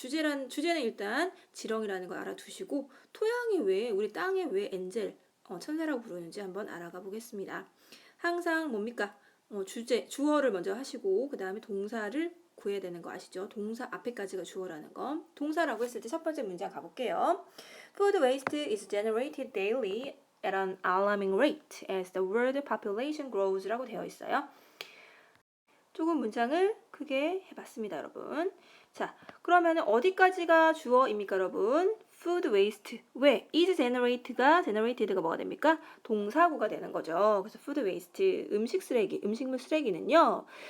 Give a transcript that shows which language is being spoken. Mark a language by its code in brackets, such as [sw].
[ko] 주제는 일단 지렁이라는 걸 알아두시고 토양이 왜 우리 땅에 왜 엔젤 천사라고 부르는지 한번 알아가 보겠습니다. 항상 뭡니까? 주어를 먼저 하시고 그 다음에 동사를 구해야 되는 거 아시죠? 동사 앞에까지가 주어라는 거. 동사라고 했을 때 첫 번째 문장 가볼게요. [en] Food waste is generated daily at an alarming rate as the world population grows 라고 되어 있어요. [ko] 조금 문장을 크게 해봤습니다, 여러분. 자, 그러면 어디까지가 주어입니까, 여러분? [en] food waste. 왜? [ko] is generated 가 뭐가 됩니까? 동사구가 되는 거죠. 그래서 food waste, 음식물 쓰레기는요.